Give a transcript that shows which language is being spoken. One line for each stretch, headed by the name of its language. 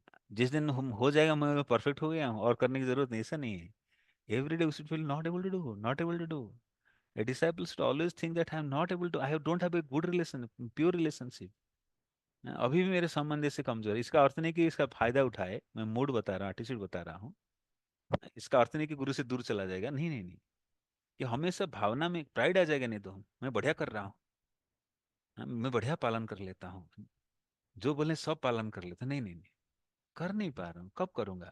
Hindi: जिस दिन हम हो जाएगा मैं परफेक्ट हो गया हूँ और करने की जरूरत नहीं, ऐसा नहीं है।
English: Every day we should feel not able to do, not able to do. A disciple should always think that I am not able to, don't have a good relation, pure relationship।
Hindi: अभी भी मेरे संबंध से कमजोर है। इसका अर्थ नहीं कि इसका फायदा उठाए, मैं मूड बता रहा हूँ, एटीट्यूड बता रहा हूँ। इसका अर्थ नहीं कि गुरु से दूर चला जाएगा, नहीं नहीं नहीं। कि हमेशा भावना में प्राइड आ जाएगा, नहीं तो मैं बढ़िया कर रहा हूँ, मैं बढ़िया पालन कर लेता हूँ, जो बोले सब पालन कर लेता, नहीं नहीं नहीं, कर नहीं पा रहा हूँ, कब करूंगा?